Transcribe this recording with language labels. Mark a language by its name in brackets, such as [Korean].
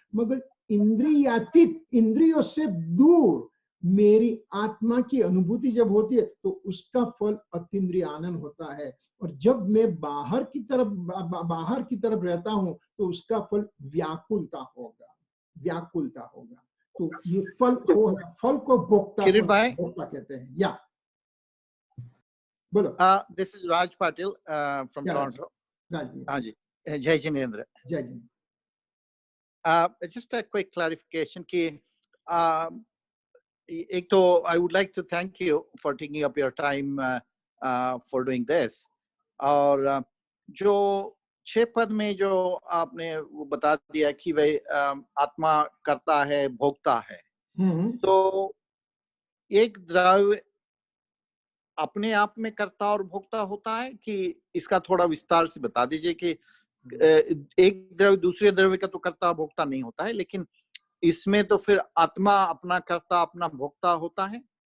[Hindi] मगर इंद्रियातीत, इंद्रियों से दूर मेरी आत्मा की अनुभूति जब होती है तो उसका फल अतीन्द्रिय आनंद होता है। और जब मैं बाहर की तरफ रहता हूं तो उसका फल व्याकुलता होगा, व्याकुलता होगा। तो ये फल को भोक्ता कहते हैं। या बोलो। [English] This is Raj Patil from Toronto. [Hindi] हाँ जी। जय जिनेन्द्र। जय Jinendra. [English] Just a quick clarification [Hindi] कि एक तो [English] I would like to thank you for taking up your time for doing this. [Hindi] और जो 6 पद में जो आपने वो बता दिया कि भाई आत्मा करता है, भोगता है, तो एक द्रव्य अपने आप में करता और भोगता होता है कि इसका थोड़ा विस्तार से बता दीजिए कि एक द्रव्य दूसरे द्रव्य का तो करता भोगता नहीं होता है, लेकिन इसमें तो फिर आत्मा अपना करता अपना भोगता होता है।